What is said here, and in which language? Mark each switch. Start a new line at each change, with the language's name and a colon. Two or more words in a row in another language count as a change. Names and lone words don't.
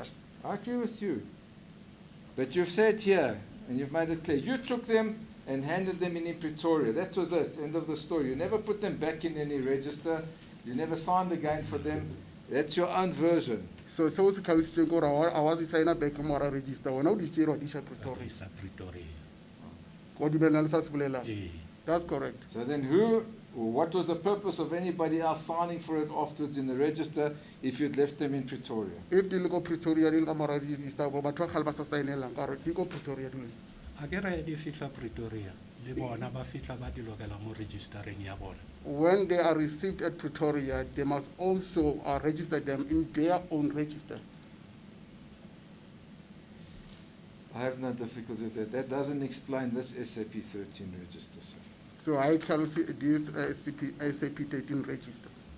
English: I agree with you. But you've said here, and you've made it clear, you took them and handed them in Pretoria. That was it, end of the story. You never put them back in any register. You never signed again for them. That's your own version.
Northern Sotho: So se tlhalositseng gore a wa se
English: sign back
Northern Sotho: mo ra register wona o di tšere wa di isa Pretoria. Pretoria. Go dumellana le sa se bolelang. Eh.
English: That's correct. So then what was the purpose of anybody else signing for it afterwards in the register if you'd left them in Pretoria?
Northern Sotho: If di le ko Pretoria di le ka mo ra register go batho ga ba sa signelang ka re di ko Pretoria di. Akere di fitla Pretoria. Le bona ba fitla ba di lokela mo registering ya bona.
English: When they are received at Pretoria, they must also register them in their own register. I have no difficulty with that. That doesn't explain this SAP 13 register, sir. So I shall see this SAP 13 register.